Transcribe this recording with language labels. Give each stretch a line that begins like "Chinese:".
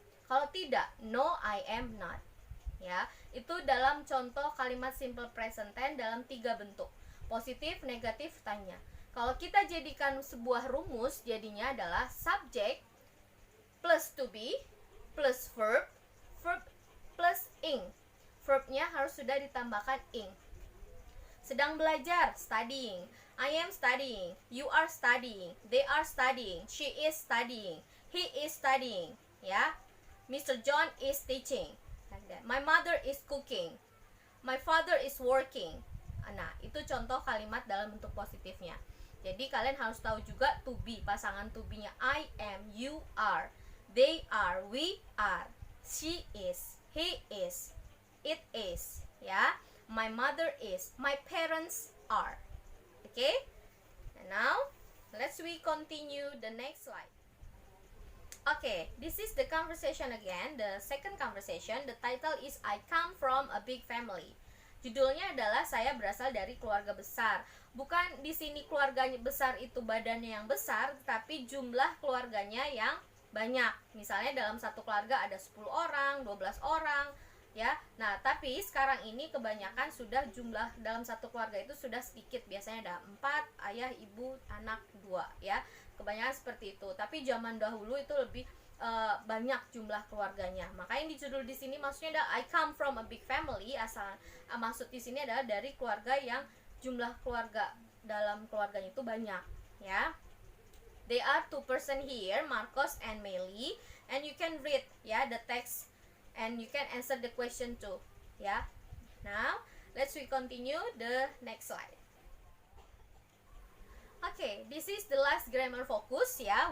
Indonesian: Kalau tidak,
English: no, I am not.
Indonesian: Itu dalam contoh kalimat simple present tense dalam 3 bentuk. Positif, negatif, tanya. Kalau kita jadikan sebuah rumus, jadinya adalah
English: subject plus to be plus verb, verb plus ing.
Indonesian: Verbnya harus sudah ditambahkan ing. Sedang belajar,
English: studying. I am studying. You are studying. They are studying. She is studying. he is studying, ya. Mr. John is teaching. Like that. My mother is cooking. My father is working.
Indonesian: Nah, itu contoh kalimat dalam bentuk positifnya. Jadi kalian harus tahu juga to be, pasangan to be-nya
English: I am, you are, they are, we are, she is, he is, it is,
Indonesian: ya.
English: My mother is, my parents are. Okay? And now let's we continue the next slide. Okay, this is the conversation again, the second conversation. The title is I come from a big family.
Indonesian: Judulnya adalah saya berasal dari keluarga besar. Bukan di sini keluarganya besar itu badannya yang besar, tapi jumlah keluarganya yang banyak. Misalnya dalam satu keluarga ada 10 orang, 12 orang, ya. Nah, tapi sekarang ini kebanyakan sudah jumlah dalam satu keluarga itu sudah sedikit. Biasanya ada 4, ayah, ibu, anak 2, ya. Kebanyakan seperti itu. Tapi zaman dahulu itu lebih banyak jumlah keluarganya. Makanya di judul di sini maksudnya adalah
English: I come from a big family.
Indonesian: Maksud di sini adalah dari keluarga yang jumlah keluarga dalam keluarganya itu banyak, ya.
English: They are 2 person here, Marcos and Meli, and you can read, ya, the text and you can answer the question too, ya. Now, let's we continue the next slide. Okay, this is the last grammar focus, ya.